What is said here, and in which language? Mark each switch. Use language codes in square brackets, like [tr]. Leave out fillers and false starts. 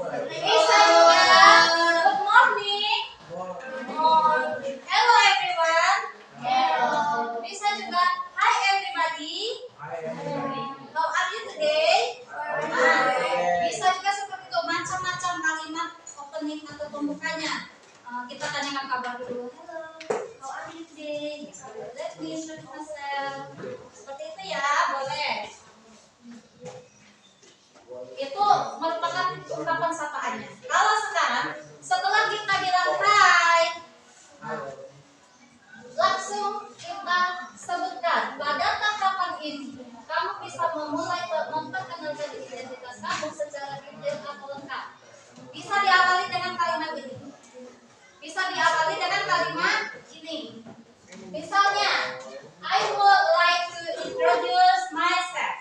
[id] Bisa juga [en] good morning. Hello everyone. Hello. [id] Bisa juga [en] hi everybody. How are you today? [id] Bisa juga seperti itu, macam-macam kalimat opening atau pembukanya. Kita tanyakan kabar dulu. [en] Hello, how are you today? Let me introduce myself. [id] Seperti itu ya, boleh. Itu merupakan ungkapan sapaannya. Kalau sekarang, setelah kita bilang hai, langsung kita sebutkan pada tangkapan ini kamu bisa memulai memperkenalkan identitas kamu secara detail atau lengkap. Bisa diawali dengan kalimat ini. Bisa diawali dengan kalimat ini. [en] Misalnya, I would like to introduce myself.